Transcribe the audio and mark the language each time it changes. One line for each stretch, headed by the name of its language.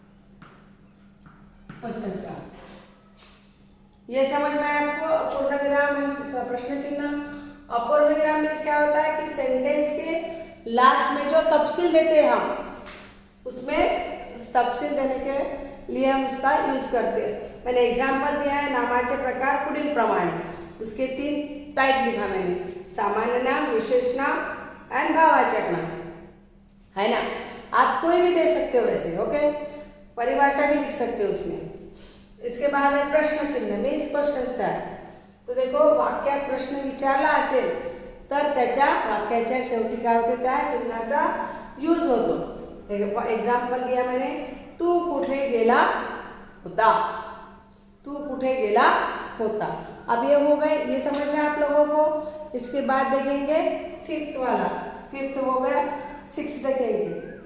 Hindi: अच्छा, ये समझ में आपको. पूर्ण विराम प्रश्न चिन्ह. अपूर्ण विराम मीन्स क्या होता है कि सेंटेंस के लास्ट में जो तफसील देते हैं हम, उसमें उस तफसील देने के लिए हम उसका यूज करते हैं. मैंने एग्जाम्पल दिया है,
Marathi: नामाचे प्रकार पुढील प्रमाणे.
Hindi: उसके 3 टाइप लिखा मैंने, सामान्य नाम, विशेष नाम एंड भाववाचक नाम. है ना, आप कोई भी दे सकते हो वैसे. ओके, परिभाषा भी लिख सकते हो उसमें. इसके बाद है प्रश्न चिन्ह मीन्स क्वेश्चन स्टार. तो देखो,
Marathi: वाक्यात प्रश्न विचारला असेल तर त्याच्या वाक्याच्या शेवटी काय होते, त्या चिन्हाचा यूज होतो.
Hindi: एग्जाम्पल दिया मैंने,
Marathi: तू कुठे गेला होता. तू कुठे गेला होता.
Hindi: अब ये हो गए, ये समझ में आप लोगों को. इसके बाद देखेंगे 5th वाला. 5th हो गया, 6 देखेंगे.